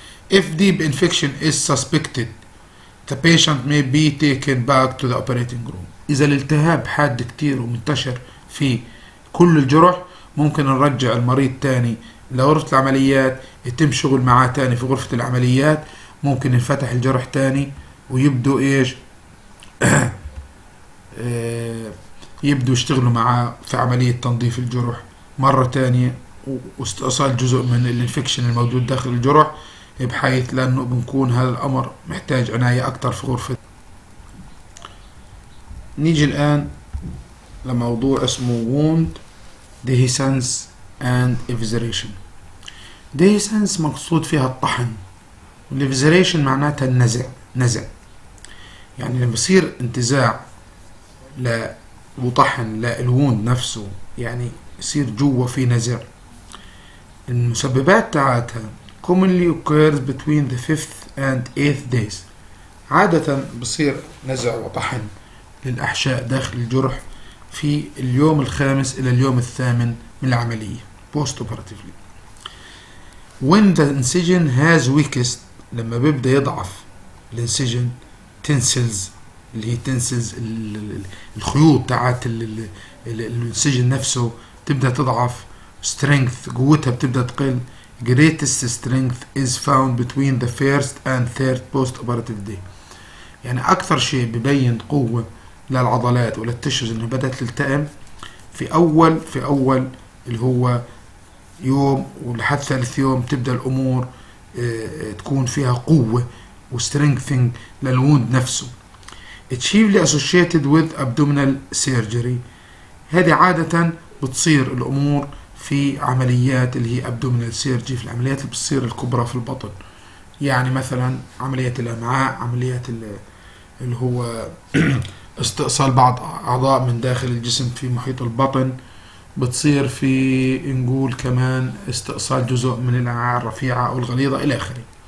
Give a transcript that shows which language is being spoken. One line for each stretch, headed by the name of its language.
English: if deep infection is suspected the patient may be taken back to the operating room.
Arabic: اذا الالتهاب حاد كتير ومنتشر في كل الجرح ممكن نرجع المريض تاني لغرفة العمليات، يتم شغل معاه تاني في غرفة العمليات، ممكن ينفتح الجرح تاني ويبدو ايش يبدو يشتغلوا معاه في عملية تنظيف الجرح مرة تانية واستئصال جزء من الانفكشن الموجود داخل الجرح، بحيث لأنه بنكون هذا الأمر محتاج عناية أكتر في غرفة. نيجي الآن لموضوع اسمه
English: wound dehiscence and evisceration.
Arabic: dehiscence مقصود فيها الطحن، والإفزريشن معناتها نزع. يعني لما يصير انتزاع وطحن للوند نفسه، يعني يصير جوا في نزع. المسببات تاعتها
English: commonly occurs between the 5th and 8th days.
Arabic: عادة بصير نزع وطحن للأحشاء داخل الجرح في اليوم الخامس إلى اليوم الثامن من العملية
English: post operatively. when the incision has weakest،
Arabic: لما بيبدأ يضعف الانسجن tensils، اللي هي تنسلز الخيوط تاعت الانسجن نفسه تبدأ تضعف. strength قوتها بتبدأ تقل.
English: greatest strength is found between the first and third post-operative day.
Arabic: يعني أكثر شيء ببين قوة للعضلات وللتشوز إنه بدأت تلتئم في أول اللي هو يوم ولحد ثالث يوم تبدأ الأمور تكون فيها قوة وstrengthening للوند نفسه.
English: chiefly associated with abdominal surgery.
Arabic: هذه عادة بتصير الأمور في عمليات اللي هي
English: abdominal surgery،
Arabic: في العمليات اللي بتصير الكبرى في البطن، يعني مثلا عملية الأمعاء، عمليات اللي هو استئصال بعض أعضاء من داخل الجسم في محيط البطن، بتصير في نقول كمان استئصال جزء من الأمعاء الرفيعة أو الغليظة إلى آخره.